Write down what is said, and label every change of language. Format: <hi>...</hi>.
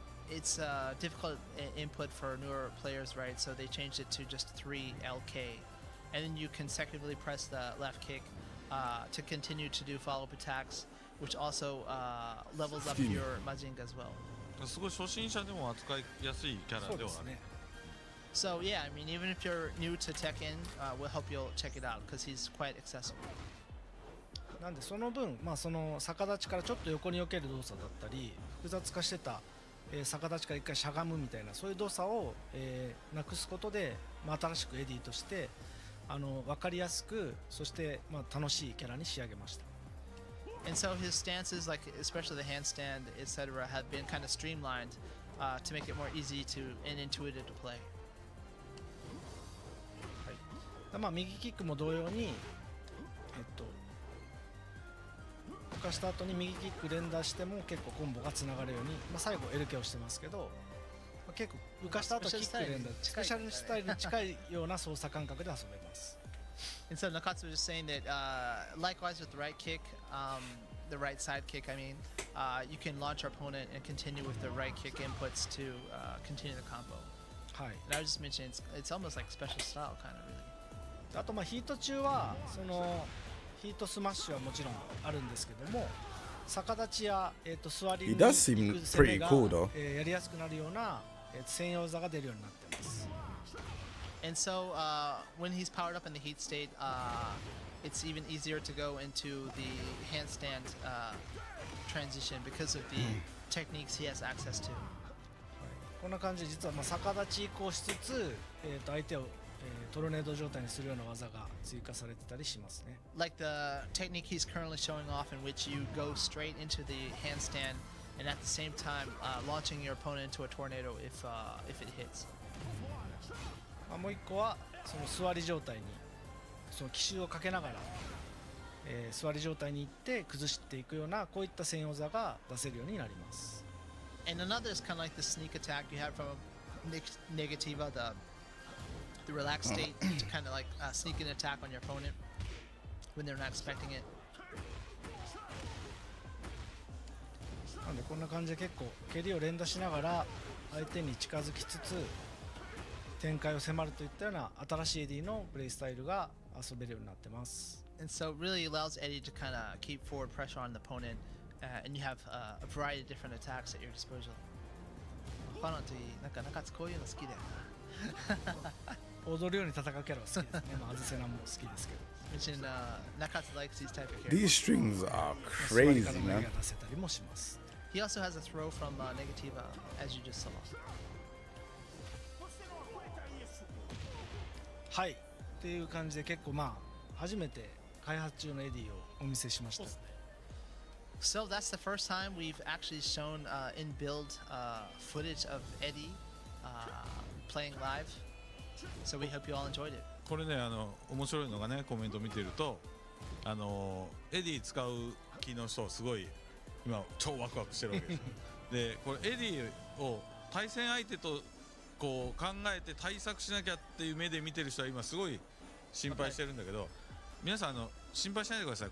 <en>It's difficult input for newer players, right? So they changed it to just 3 LK, and then you consecutively press the left kick to continue to do follow-up attacks, which also levels up your Majinga as well.</en> <ja>すごい初心者でも扱いやすいキャラではある。</ja> <en>So yeah, I mean, even if you're new to Tekken, we'll help you check it out because he's quite accessible.</en> <ja>なんでその分、まあ、その逆立ちからちょっと横に避ける動作だったり複雑化してた、逆立ちから一回しゃがむみたいなそういう動作を、なくすことで、まあ、新しくエディとして分かりやすくそして、まあ、楽しいキャラに仕上げました。</ja> <en>And so his stances, like especially the handstand, etc., have been kind of streamlined to make it more easy to and intuitive to play.</en> <ja>はい、まあ右キックも同様に、浮かした後に右キック連打しても結構コンボがつながるように、まあ、最後 LK をしてますけど、まあ、結構浮かした後キック連打スペシャルスタイルに近いような操作感覚で遊べます。</ja> <en>And so Nakatsu was just saying that likewise with the right kick, the right side kick, I mean, you can launch your opponent and continue with the right kick inputs to continue the combo.</en> <ja>はい。</ja> <en>And I was just mentioning it's almost like special style kind of really.</en> <ja>あとまあヒート中はそのヒートスマッシュはもちろんあるんですけども、逆立ちや座りに行く攻めがやりやすくなるような専用技が出るようになっています。</ja> <en>And so when he's powered up in the heat state, it's even easier to go into the handstand transition because of the techniques he has access to.</en> <ja>こんな感じで実はまあ逆立ち移行しつつ、相手を、トルネード状態にするような技が追加されてたりしますね。</ja> <en>Like the technique he's currently showing off in which you go straight into the handstand and at the same time launching your opponent into a tornado if it hits.</en> <ja>もう一個はその座り状態にその奇襲をかけながら、座り状態に行って崩していくようなこういった専用技が出せるようになります。</ja> <en>And another is kind of like the sneak attack you have from Negativa, the relaxed state to kind of like sneak an attack on your opponent when they're not expecting it.</en> <ja>なんでこんな感じで結構蹴りを連打しながら相手に近づきつつ展開を迫るといったような新しいエディのプレイスタイルが遊べるようになってます。</ja> <en>And so it really allows Eddy to kind of keep forward pressure on the opponent, and you have a variety of different attacks at your disposal.</en> <ja>ファナといいなんか中津こういうの好きだよな。踊るように戦うキャラは好きですね。まあアズセナも好きですけど。</ja> <en>Mention Nakatsu likes these type of characters. These strings are crazy, man. He also has a throw from Negativa, as you just saw.</en> <ja>はいっていう感じで結構まあ初めて開発中のエディをお見せしました。</ja> <en>So that's the first time we've actually shown in build footage of Eddy playing live. So we hope you all enjoyed it.</en> <ja>これね面白いのがねコメント見てるとエディ使う気の人すごい今超ワクワクしてるわけですよ。でこれエディを対戦相手とこう考えて対策しなきゃっていう目で見てる人は今すごい心配してるんだけど、皆さん心配しないでください。</ja>